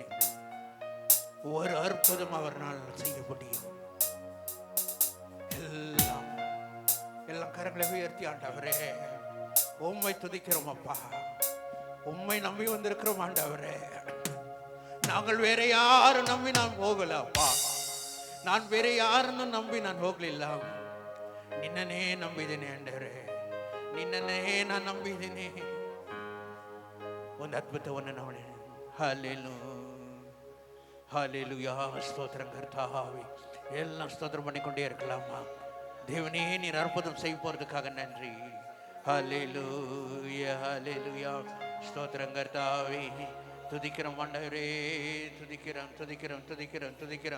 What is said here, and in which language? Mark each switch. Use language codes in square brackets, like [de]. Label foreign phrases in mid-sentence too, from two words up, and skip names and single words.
[ta] ஒரு அற்புதம் அவரால் செய்ய முடியும். எல்லாம் கரங்களை உயர்த்தி, ஆண்டவரே உம்மை துதிக்கிறோம் அப்பா, உம்மை நம்பி வந்திருக்கிறோம் ஆண்டவரே. நாங்கள் வேற யாரும் நம்பி நான் போகல அப்பா, நான் [kn] ಬೇರೆ ಯಾರನ್ನು ನಂಬಿ ನಾನು ಹೋಗಲಿಲ್ಲ. ನಿನ್ನನ್ನೇ ನಂಬಿದ್ದೀನಿ ಆಂಡವರೇ, ನಿನ್ನನ್ನೇ ನಾನು ನಂಬಿದ್ದೀನಿ. ಒಂದು ಅದ್ಭುತವನ್ನು ನೋಡಿ. [ta] ஹல்லேலூயா, ஸ்தோத்திரம் கர்த்தாவே. எல்லாம் ஸ்தோத்திரம் பண்ணிக்கொண்டே இருக்கலாமா? தேவனே, நீர் அற்புதம் செய்ய போறதுக்காக நன்றி. ஹல்லேலூயா, ஹல்லேலூயா, ஸ்தோத்திரம் கர்த்தாவே. துதிக்கிறோம் ஆண்டவரே, துதிக்கிறோம் துதிக்கிறோம் துதிக்கிறோம் துதிக்கிறோம்.